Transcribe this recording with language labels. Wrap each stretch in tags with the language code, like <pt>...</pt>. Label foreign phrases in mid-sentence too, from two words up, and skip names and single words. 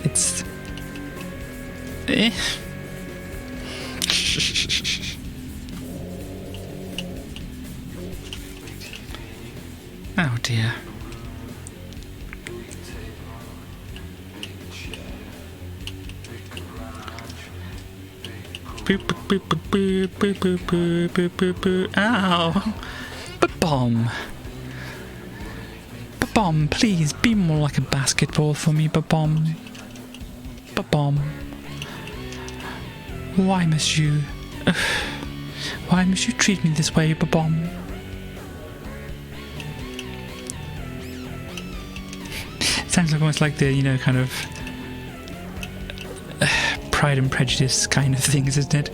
<en>It's... Oh dear. Ow! Ba-bomb! Ba-bomb, please be more like a basketball for me, ba-bomb. Ba-bomb. Why must you treat me this way, ba-bomb? Sounds like almost like the, you know, kind of Pride and Prejudice kind of things, isn't it?</en>